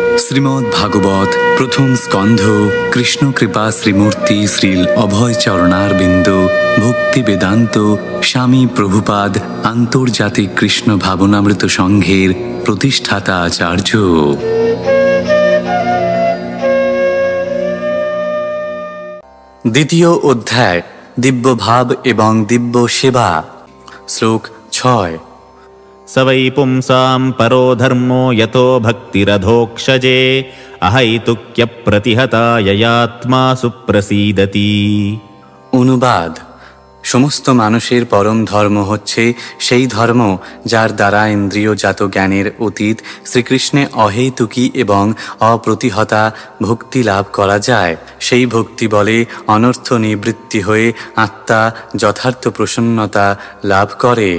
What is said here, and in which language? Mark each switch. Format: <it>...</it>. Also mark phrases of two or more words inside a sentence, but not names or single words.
<bn>শ্রীমদ্ ভাগবত প্রথম স্কন্ধ কৃষ্ণ কৃপা শ্রীমূর্তি শ্রীল অভয় চরণারবিন্দ ভক্তি বেদান্ত স্বামী প্রভুপাদ আন্তর্জাতিক কৃষ্ণ ভাবনামৃত সংঘের প্রতিষ্ঠাতা আচার্য। দ্বিতীয় অধ্যায় দিব্য ভাব এবং দিব্য সেবা। শ্লোক 6।</bn> <sa>स वै पुंसां परो धर्मो यतो भक्तिरधोक्षजे अहैतुक्यप्रतिहता ययात्मा सुप्रसीदति।</sa> <bn>অনুবাদ: সমস্ত মানুষের পরম ধর্ম হচ্ছে সেই ধর্ম যার দ্বারা ইন্দ্রিয়জাত জ্ঞানের অতীত শ্রীকৃষ্ণে অহেতুকী এবং অপ্রতিহতা ভক্তি লাভ করা যায়। সেই ভক্তি বলে অনর্থ নিবৃত্তি হয়ে আত্মা যথার্থ প্রসন্নতা লাভ করে।</bn>